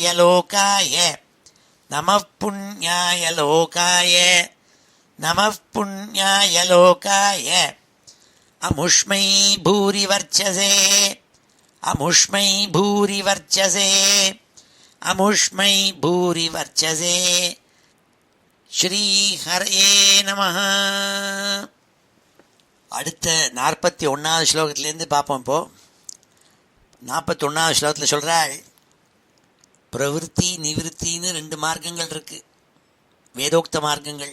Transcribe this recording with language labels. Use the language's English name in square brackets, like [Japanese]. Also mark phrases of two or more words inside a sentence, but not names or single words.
[Sanskrit] लोकाय नमः पुण्याय लोकाय नमः पुण्याय लोकाय अमुष्मै भूरिवर्चसे अमुष्मै भूरिवर्चसे अमुष्मै भूरिवर्चसे श्रीहरये नमः. [Tamil] அடுத்த 41வது ஸ்லோகத்திலேருந்து பார்ப்போம். இப்போ 41வது ஸ்லோகத்தில் சொல்கிறாள், பிரவிற்த்தி நிவிற்த்தின்னு 2 மார்க்கங்கள் இருக்குது, வேதோக்த மார்க்கங்கள்.